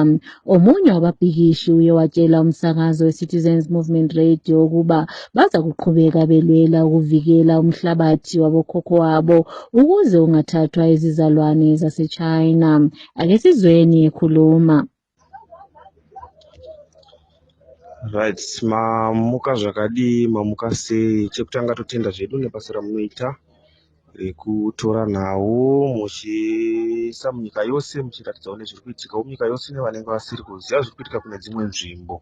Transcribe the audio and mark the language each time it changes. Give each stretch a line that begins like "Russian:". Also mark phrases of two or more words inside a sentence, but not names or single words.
North Ndebele: Omunye wababhikishi uye watshela umsakazo weCitizens Movement Radio ukuba baza kuqhubeka belwela ukuvikela umhlabathi wabokhokho wabo ukuze ungathathwa izizalwane zaseChina. Ake sizweni ekhuluma.
Shona: Right, mamuka zvakadii, mamuka sei? Chekutanga totenda zvedu nebasa ramunoita rekutora nhau muchiisa munyika yose muchiratidzawo nezviri kuitika munyika yose nevanenge vasiri kuziva zviri kuitika kune dzimwe nzvimbo.